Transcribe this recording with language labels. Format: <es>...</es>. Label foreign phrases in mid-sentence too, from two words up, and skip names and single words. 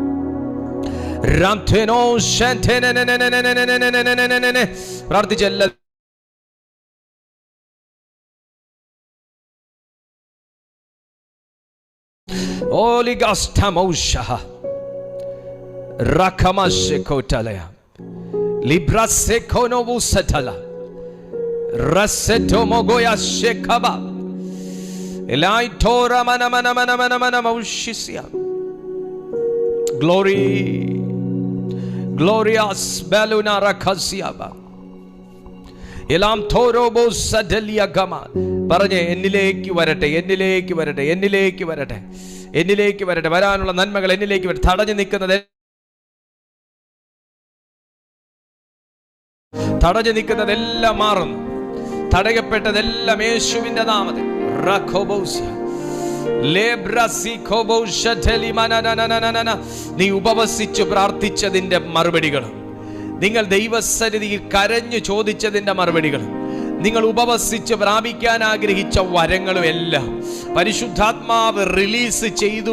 <ml>പ്രാർത്ഥിച്ച എല്ലാ Holy Ghost Hamosha Rakamashekotalaya Librasekonovu Satala Rasetomogoya Shekaba Elaitora Mana Mana Mana Mana Mana Maushisia. Glory Glorious Beluna Rakasiaba Elam Torobo Sadelia Gama. പറഞ്ഞേ, എന്നിലേക്ക് വരട്ടെ, എന്നിലേക്ക് വരട്ടെ, എന്നിലേക്ക് വരട്ടെ, എന്നിലേക്ക് വരട്ടെ. വരാനുള്ള നന്മകൾ എന്നിലേക്ക് വരട്ടെ. തടഞ്ഞു നിൽക്കുന്നതെല്ലാം മാറുന്നു. തടയപ്പെട്ടതെല്ലാം യേശുവിന്റെ നാമത്തിൽ. നീ ഉപവസിച്ചു പ്രാർത്ഥിച്ചതിന്റെ മറുപടികളും, നിങ്ങൾ ദൈവസന്നിധിയിൽ കരഞ്ഞു ചോദിച്ചതിന്റെ മറുപടികളും, നിങ്ങൾ ഉപവസിച്ച് പ്രാപിക്കാൻ ആഗ്രഹിച്ച വരങ്ങളും എല്ലാം പരിശുദ്ധാത്മാവ് റിലീസ് ചെയ്തു.</ml>